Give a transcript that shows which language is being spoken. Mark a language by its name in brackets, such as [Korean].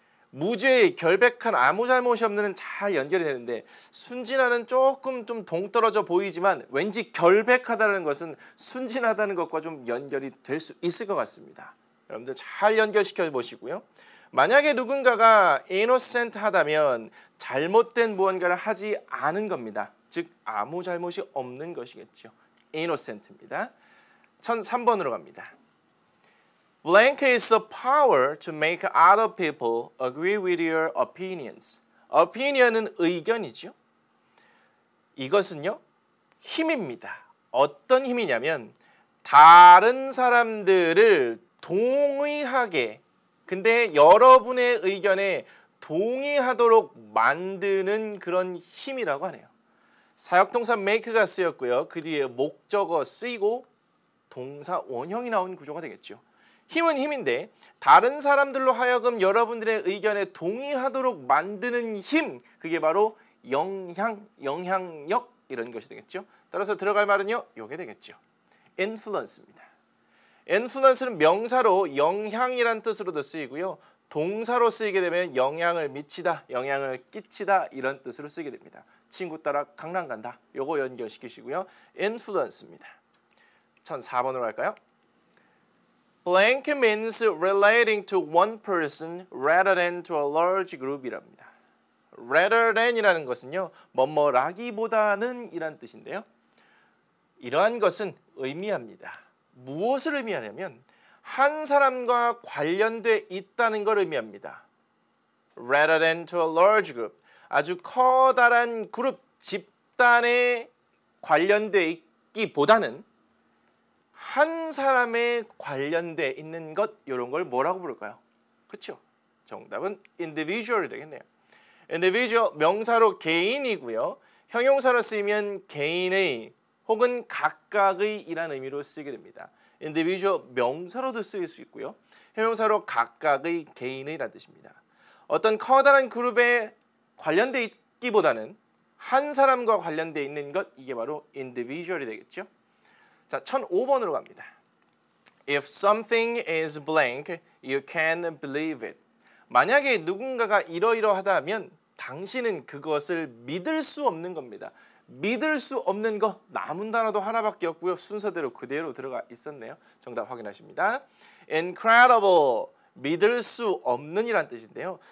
[Korean] 무죄의 결백한 아무 잘못이 없는은 잘 연결이 되는데 순진한은 조금 좀 동떨어져 보이지만 왠지 결백하다는 것은 순진하다는 것과 좀 연결이 될 수 있을 것 같습니다. 여러분들 잘 연결시켜 보시고요. 만약에 누군가가 innocent 하다면 잘못된 무언가를 하지 않은 겁니다. 즉 아무 잘못이 없는 것이겠죠. innocent입니다. 1003번으로 갑니다. [English] Blank is the power to make other people agree with your opinions. [Korean] opinion은 의견이죠. 이것은요. 힘입니다. 어떤 힘이냐면 다른 사람들을 동의하게 근데 여러분의 의견에 동의하도록 만드는 그런 힘이라고 하네요. 사역동사 make가 쓰였고요. 그 뒤에 목적어 쓰이고 동사 원형이 나온 구조가 되겠죠. 힘은 힘인데 다른 사람들로 하여금 여러분들의 의견에 동의하도록 만드는 힘 그게 바로 영향력 이런 것이 되겠죠. 따라서 들어갈 말은요. 요게 되겠죠. influence입니다. influence는 명사로 영향이란 뜻으로도 쓰이고요. 동사로 쓰이게 되면 영향을 미치다, 영향을 끼치다 이런 뜻으로 쓰게 됩니다. 친구 따라 강남 간다. 요거 연결시키시고요. influence입니다. 1004번으로 갈까요? [English] Blank means relating to one person rather than to a large group이랍니다. rather than [Korean] 이라는 것은요. 뭐뭐라기보다는 이란 뜻인데요. 이러한 것은 의미합니다. 무엇을 의미하냐면 한 사람과 관련돼 있다는 걸 의미합니다. [English] rather than to a large group. [Korean] 아주 커다란 그룹, 집단에 관련돼 있기보다는 한 사람에 관련돼 있는 것 이런 걸 뭐라고 부를까요? 그렇죠? 정답은 individual이 되겠네요. individual 명사로 개인이고요. 형용사로 쓰이면 개인의 혹은 각각의 이란 의미로 쓰게 됩니다. individual 명사로도 쓰일 수 있고요. 형용사로 각각의 개인의란 뜻입니다. 어떤 커다란 그룹에 관련돼 있기보다는 한 사람과 관련돼 있는 것 이게 바로 individual이 되겠죠. 자, 1005번으로 갑니다. [English] If something is blank, you can believe it. [Korean] 만약에 누군가가 이러이러하다면 당신은 그것을 믿을 수 없는 겁니다. 믿을 수 없는 거 남은 단어도 하나밖에 없고요. 순서대로 그대로 들어가 있었네요. 정답 확인하십니다. Incredible, 믿을 수 없는 이란 뜻인데요.